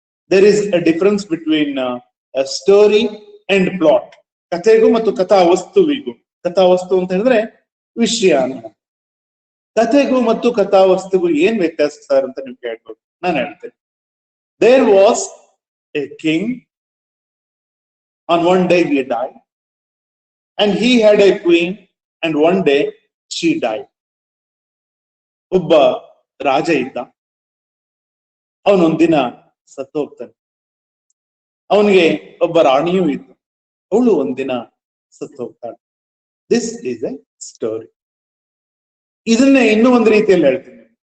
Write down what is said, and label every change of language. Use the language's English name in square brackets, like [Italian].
[English] There is a difference between story and plot. [Kannada] ಕಥೆಗೂ ಮತ್ತು ಕಥಾವಸ್ತುವಿಗೂ. ಕಥಾವಸ್ತು ಅಂತ ಹೇಳಿದ್ರೆ ವಿಷಯ ಅಂತ. ಕಥೆಗೂ ಮತ್ತು ಕಥಾವಸ್ತುಗೂ ಏನ್ ವ್ಯತ್ಯಾಸ ಸರ್ ಅಂತ ನೀವು ಕೇಳ್ಬೋದು. ನಾನು ಹೇಳ್ತೇನೆ. [English] There was a king. On one day he died, and he had a queen, and one day she died. [Kannada] ಒಬ್ಬ ರಾಜ ಇದ್ದ, ಅವನೊಂದಿನ ಸತ್ತು ಹೋಗ್ತಾನೆ. ಅವನಿಗೆ ಒಬ್ಬ ರಾಣಿಯೂ ಇತ್ತು, ಅವಳು ಒಂದಿನ ಸತ್ತು ಹೋಗ್ತಾಳೆ. [English] This is a story. [Kannada] ಇದನ್ನೇ ಇನ್ನೂ ಒಂದು ರೀತಿಯಲ್ಲಿ ಹೇಳ್ತೀನಿ.